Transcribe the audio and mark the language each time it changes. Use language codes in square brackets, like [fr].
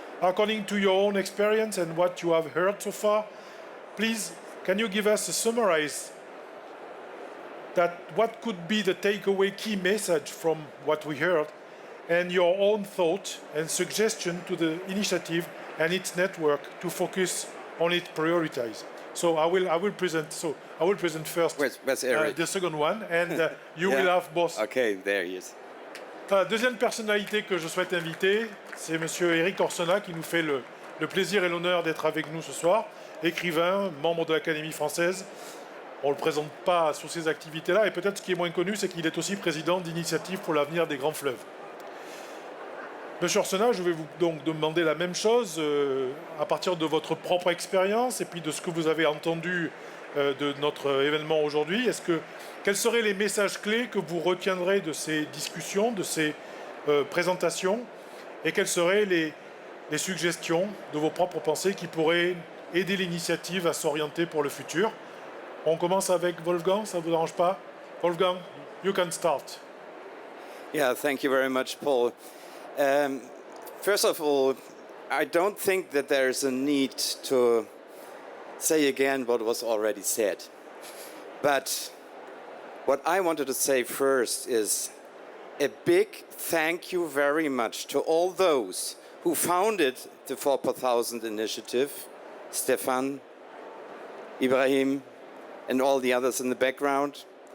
[en] According to your own experience and what you have heard so far, please, can you give us a summarize that what could be the takeaway key message from what we heard, and your own thought and suggestion to the initiative and its network to focus on its priorities. So I will present. So I will present first where's Eric? The second one, and you will have both. Okay, there he is. [fr] Deuxième personnalité que je souhaite inviter, c'est Monsieur Eric Orsena, qui nous fait le plaisir et l'honneur d'être avec nous ce soir. Écrivain, membre de l'Académie française. On ne le présente pas sur ces activités-là, et peut-être ce qui est moins connu, c'est qu'il est aussi président d'Initiative pour l'avenir des grands fleuves. Monsieur Orsena, je vais vous donc demander la même chose à partir de votre propre expérience et puis de ce que vous avez entendu de notre événement aujourd'hui. Quels seraient les messages clés que vous retiendrez de ces discussions, de ces présentations, et quelles seraient les suggestions de vos propres pensées qui pourraient aider l'initiative à s'orienter pour le futur? On commence avec Wolfgang, ça ne vous dérange pas? [en] Wolfgang, you can start. Yeah, thank you very much, Paul. First of all, I don't think that there's a need to say again what was already said. But what I wanted to say first is a big thank you very much to all those who founded the 4 per 1000 initiative, Stefan, Ibrahim, and all the others in the background.